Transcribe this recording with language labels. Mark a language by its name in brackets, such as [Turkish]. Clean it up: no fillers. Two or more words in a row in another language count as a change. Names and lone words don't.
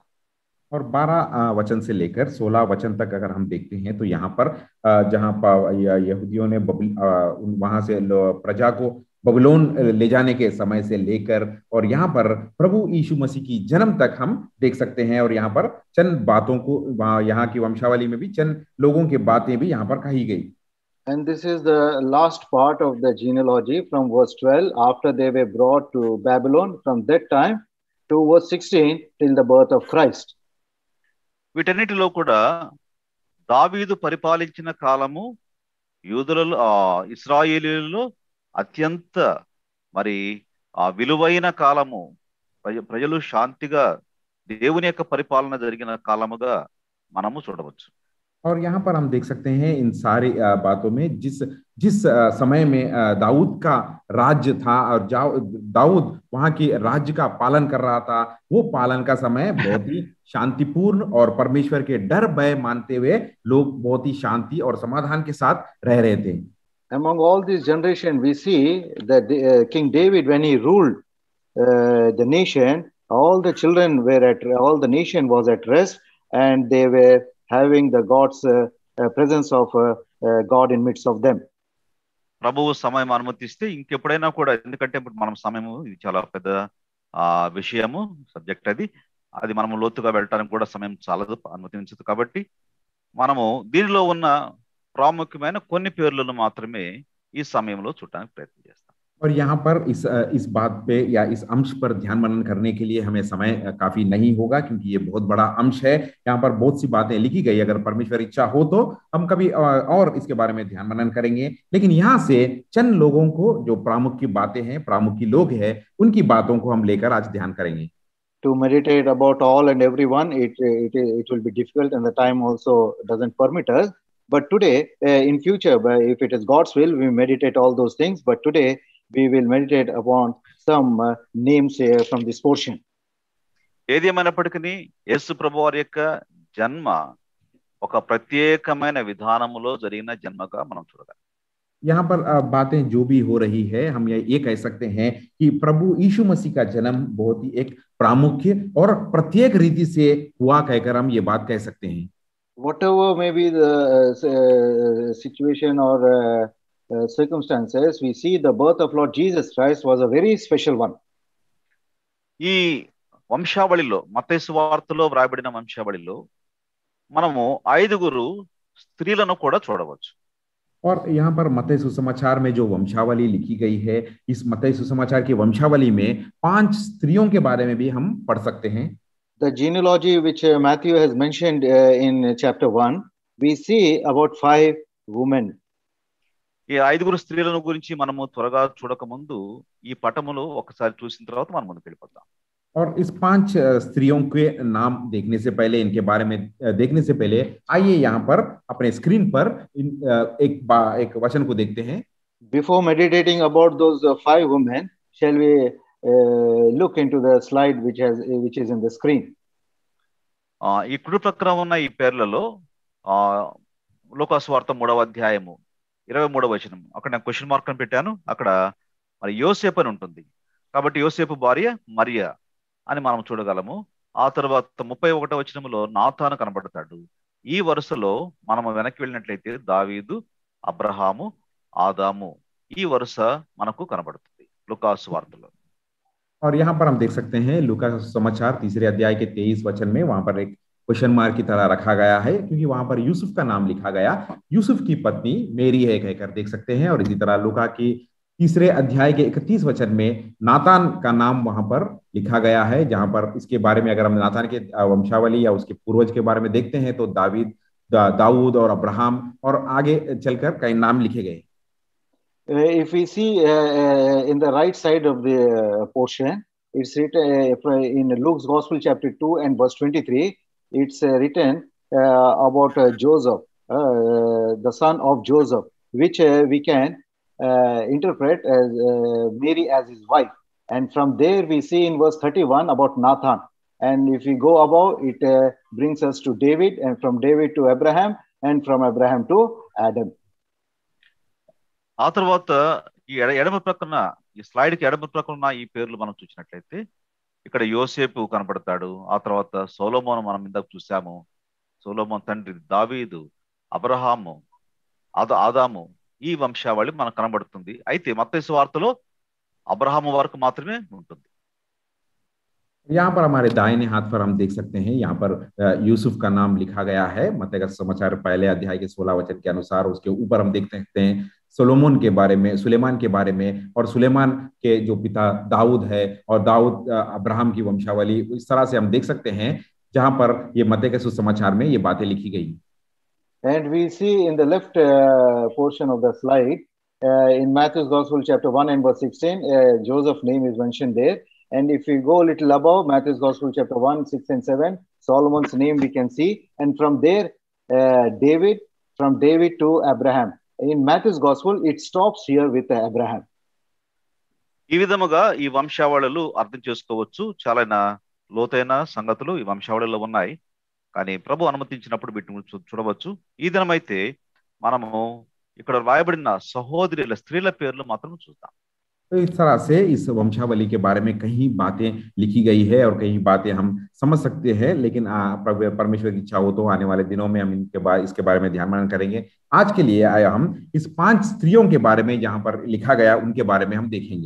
[Hindi] और 12 वचन से लेकर 16 वचन तक अगर हम देखते हैं तो यहाँ पर जहाँ यहूदियों ने वहां से प्रजा को बबुलोन ले जाने के समय से लेकर और यहाँ पर प्रभु यीशु मसीह की जन्म तक हम देख सकते हैं. और यहाँ पर चंद बातों को यहाँ की वंशावली में भी चंद लोगों की बातें भी यहाँ पर कही गई. [English] And this is the last part of the genealogy from verse 12 after they were brought to Babylon, from that time to verse 16 till the birth of Christ. [Telugu] వీటన్నిటిలో కూడా దావీదు పరిపాలించిన కాలము యూదులలో ఇశ్రాయేలీయులలో అత్యంత మరి విలువైన కాలము, ప్రజలు శాంతిగా దేవుని యొక్క పరిపాలన జరిగిన కాలముగా మనము చూడవచ్చు. [Hindi] और यहाँ पर हम देख सकते हैं इन सारी बातों में जिस समय में दाऊद का राज्य था और दाऊद वहां की राज्य का पालन कर रहा था, वो पालन का समय बहुत ही शांतिपूर्ण और परमेश्वर के डर भय मानते हुए लोग बहुत ही शांति और समाधान के साथ रह रहे थे. [English] Among all this generation we see that King David, when he ruled the nation, all the nation was at rest, and they were having the God's presence of God in midst of them. [Telugu] ప్రభువు సమయం అనుమతిస్తే ఇంకెప్పుడైనా కూడా, ఎందుకంటే ఇప్పుడు మనం సమయము ఇది చాలా పెద్ద విషయము, సబ్జెక్ట్ అది మనము లోతుగా వెళ్ళటానికి కూడా సమయం చాలదు, అనుమతించదు. కాబట్టి మనము దీనిలో ఉన్న ప్రాముఖ్యమైన కొన్ని పేర్లను మాత్రమే ఈ సమయంలో చూడడానికి ప్రయత్నం చేస్తాం. [Hindi] और यहाँ पर इस बात पे या इस अंश पर ध्यान मनन करने के लिए हमें समय काफी नहीं होगा, क्योंकि ये बहुत बड़ा अंश है. यहाँ पर बहुत सी बातें लिखी गई, अगर परमेश्वर इच्छा हो तो हम कभी और इसके बारे में ध्यान मनन करेंगे. लेकिन यहाँ से चंद लोगों को जो प्रामुख्य बातें हैं, प्रामुख्य लोग हैं, उनकी बातों को हम लेकर आज ध्यान करेंगे. [English] To meditate about all and everyone, it will be difficult, and the time also doesn't permit us. But today, in future, if it is God's will, we meditate all those things. But today, we will meditate upon some names from this portion. [Telugu] ఏది ఏమైనప్పటికీ యేసు ప్రభు వారి యొక్క జన్మ ఒక ప్రత్యేకమైన విధానములో జరిగిన జన్మగా మనం చూడగలం. [Hindi] यहाँ पर बातें जो भी हो रही है, हम ये कह सकते हैं कि प्रभु यीशु मसीह का जन्म बहुत ही एक प्रामुख्य और प्रत्येक रीति से हुआ कहकर हम ये बात कह सकते हैं. [English] Whatever may be the situation or circumstances, we see the birth of Lord Jesus Christ was a very special one. [Telugu] ఈ వంశావళిలో, మత్తయి సువార్తలో వ్రాయబడిన వంశావళిలో మనము 5 స్త్రీలను కూడా చూడవచ్చు. [Hindi] और यहाँ पर मत्ती सुसमाचार में जो वंशावली लिखी गई है, इस मत्ती सुसमाचार की वंशावली में 5 स्त्रियों के बारे में भी हम पढ़ सकते हैं। [English] The genealogy which Matthew has mentioned in chapter 1, we see about 5 women. [Telugu] ఈ 5 స్త్రీలను గురించి మనము త్వరగా చూడక ముందు ఈ పటములో ఒకసారి చూసిన తర్వాత మనం ముందుకు వెళ్ళిపోతాం. [Hindi] और इस 5 स्त्रियों के नाम देखने से पहले, इनके बारे में देखने से पहले आइए यहाँ पर अपने स्क्रीन पर एक वचन को देखते हैं. [English] Before meditating about those 5 women, shall we look into the slide which is in the screen. [Telugu] ఈ కుడి ప్రక్కన ఉన్న ఈ పేర్లలో లూకాసు వార్త 3వ అధ్యాయము 23వ వచనం, అక్కడ నేను [English] question mark [Telugu] అని పెట్టాను. అక్కడ మరి యోసేపు అని ఉంటుంది, కాబట్టి యోసేపు భార్య మరియా అని మనం చూడగలము. ఆ తర్వాత 31వ వచనంలో నాతాను కనబడతాడు. ఈ వరుసలో మనం వెనక్కి వెళ్ళినట్లయితే దావీదు, అబ్రహాము, ఆదాము, ఈ వరుస మనకు కనబడుతుంది లూకాసు వార్తలో. [Hindi] और यहाँ पर हम देख सकते हैं लूका समाचार 3 अध्याय के 23 वचन में वहां पर एक [English] question mark [Hindi] की तरह रखा गया है, क्योंकि वहां पर यूसुफ का नाम लिखा गया, यूसुफ की पत्नी मेरी है कहकर देख सकते हैं. और इसी तरह लूका की 3 अध्याय के 31 वचन में नातान का नाम वहां पर लिखा गया है, जहां पर इसके बारे में अगर हम नातान के वंशावली या उसके पूर्वज के बारे में देखते हैं तो दाऊद और अब्राहम और आगे चलकर कई नाम लिखे गए. [English] If we see in the right side of the portion, it's written in Luke's Gospel chapter 2 and verse 23, it's written about Joseph, the son of Joseph, which we can interpret as Mary as his wife. And from there we see in verse 31 about Nathan. And if we go above, it brings us to David, and from David to Abraham, and from Abraham to Adam. [Telugu] ఆ తర్వాత ఈ ఎడమ ప్రక్కన ఈ స్లైడ్ కి ఎడమ ప్రక్కన ఈ పేర్లు మనం చూసినట్లయితే ఇక్కడ యోసేపు కనపడతాడు. ఆ తర్వాత సొలొమోను మనం ఇందాక చూసాము, సొలొమోను తండ్రి దావీదు, అబ్రహాము, ఆదాము, ఈ వంశావళి మనకు కనబడుతుంది. అయితే మత్తయి సువార్తలో అబ్రహాము వరకు మాత్రమే ఉంటుంది. [Hindi] यहाँ पर हमारे दाहिने हाथ पर हम देख सकते हैं, यहाँ पर यूसुफ का नाम लिखा गया है मत्ती का समाचार 1 अध्याय के 16 वचन के अनुसार. उसके ऊपर हम देख सकते हैं सुलेमान के बारे में, और सुलेमान के जो पिता दाऊद है, और दाऊद अब्राहम की वंशावली. इस तरह से हम देख सकते हैं जहां पर ये मत्ती के सुसमाचार में ये बातें लिखी गई. [English] And we see in the left portion of the slide, in Matthew's Gospel chapter 1 and verse 16, Joseph's name is mentioned there. And if we go a little above, Matthew's Gospel chapter 1, 6 and 7, Solomon's name we can see. And from there, from David to Abraham. In Matthew's Gospel, it stops here with Abraham. [Telugu] ఈ విధముగా ఈ వంశావళులు అర్థం చేసుకోవచ్చు. చాలా లోతైన సంగతులు ఈ వంశావళిలో ఉన్నాయి, కానీ ప్రభు అనుమతించినప్పుడు వీటిని చూడవచ్చు. ఈ దినమైతే మనము ఇక్కడ రాయబడిన సహోదరుల స్త్రీల పేర్లు మాత్రం చూద్దాం. [Hindi] तो इस तरह से इस वंशावली के बारे में कहीं बातें लिखी गई है और कहीं बातें हम समझ सकते हैं, लेकिन परमेश्वर की इच्छा हो तो आने वाले दिनों में हम इसके बारे में ध्यान मनन करेंगे. आज के लिए आया हम इस 5 स्त्रियों के बारे में जहां पर लिखा गया उनके बारे में हम देखेंगे.